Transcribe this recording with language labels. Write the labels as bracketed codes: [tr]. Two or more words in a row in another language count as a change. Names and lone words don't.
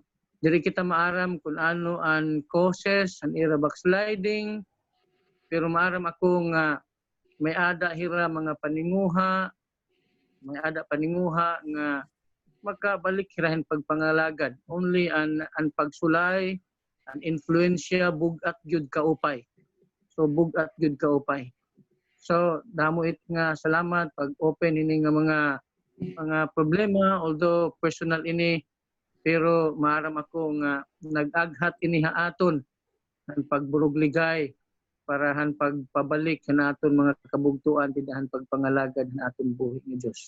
[war] Diri kita maaram kun ano ang causes han ira backsliding, pero maaram ako nga may ada hira mga paninguha nga makabalik hirahin pagpangalagad. Only an pagsulay, an influensya bugat gyud kaupay. So bugat gyud kaupay. So damo it nga salamat pag open ini nga mga problema, although personal ini, pero maaram ako nga nag-aghat ini haaton ang pagburugligay para han pagpabalik sa aton mga kabugtuan tidahan pagpangalagad na aton buhi ni Dios.